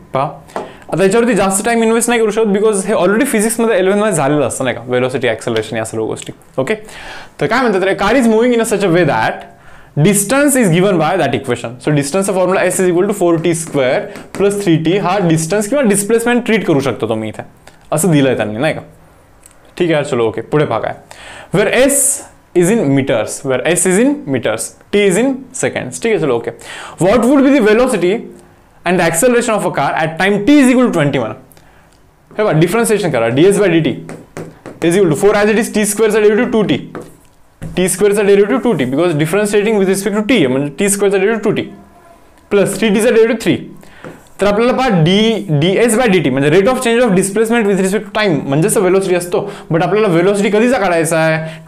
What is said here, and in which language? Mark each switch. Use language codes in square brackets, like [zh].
[mr] पहा आता याच्यावरती जास्त टाइम इन्व्हेस्ट नाही करू शकत, बिकॉज हे ऑलरेडी फिजिक्समध्ये 11 मध्ये झालेलं असतं, नाही का, वेलोसिटी, ॲक्सेलरेशन या सर्व गोष्टी. ओके, तर काय म्हणतात रे? [en] Car is moving in a such a way that distance is given by that equation. So डिस्टन्सचा formula s is equal to 4t² + 3t. [mr] हा डिस्टन्स किंवा डिस्प्लेसमेंट ट्रीट करू शकतो तुम्ही इथे, असं दिलंय त्यांनी, नाही का. ठीक आहे, चलो ओके, पुढे पहा काय. [en] Where s is in meters, t is in seconds. [hi] ठीक है, चलो okay. [en] What would be the velocity and the acceleration of a car at time t is equal to 21? [mr] हे बघा, डिफरन्शिएशन करा. [en] ds/dt is equal to 4 as it is t² चा derivative 2t, t² चा derivative 2t, because differentiating with respect to t आहे, म्हणजे t² चा derivative 2t plus 3t चा derivative 3. [mr] तर आपल्याला पहा ds/dt म्हणजे [en] rate of change of displacement with respect to time [mr] म्हणजेच वेलोसिटी असतो, बट आपल्याला वेलोसिटी कधीचा काढायचा आहे?